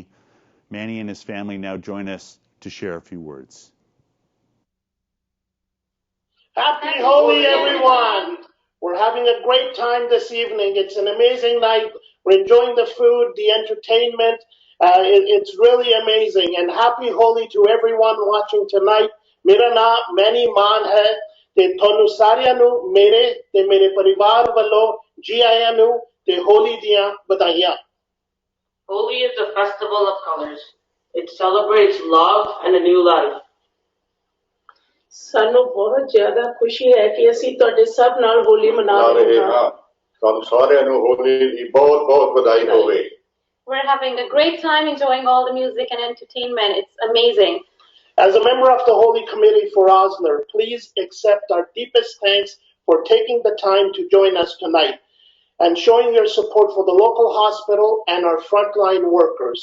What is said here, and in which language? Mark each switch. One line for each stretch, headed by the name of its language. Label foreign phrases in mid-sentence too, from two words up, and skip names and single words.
English: Manny and his family now join us to share a few words. Happy Holi, everyone! We're having a great time this evening. It's an amazing night. We're enjoying the food, the entertainment. It's really amazing. And happy Holi to everyone watching tonight.
Punjabi: Mera naam Manny Maan hai. ਤੇ ਤੁਹਾਨੂੰ ਸਾਰਿਆਂ ਨੂੰ ਮੇਰੇ ਤੇ ਮੇਰੇ ਪਰਿਵਾਰ ਵੱਲੋਂ ਜੀ ਆਇਆਂ ਨੂੰ ਤੇ ਹੋਲੀ ਦੀਆਂ ਵਧਾਈਆਂ।
English: Holi is a festival of colors. It celebrates love and a new life.
Punjabi: ਸਾਨੂੰ ਬਹੁਤ ਜ਼ਿਆਦਾ ਖੁਸ਼ੀ ਹੈ ਕਿ ਅਸੀਂ ਤੁਹਾਡੇ ਸਭ ਨਾਲ ਹੋਲੀ ਮਨਾ ਰਹੇ ਹਾਂ। ਤੁਹਾਨੂੰ ਸਾਰਿਆਂ ਨੂੰ ਹੋਲੀ ਦੀ ਬਹੁਤ ਬਹੁਤ ਵਧਾਈ ਹੋਵੇ।
English: We're having a great time enjoying all the music and entertainment. It's amazing. As a member of the Holi Committee for Osler, please accept our deepest thanks for taking the time to join us tonight and showing your support for the local hospital and our frontline workers.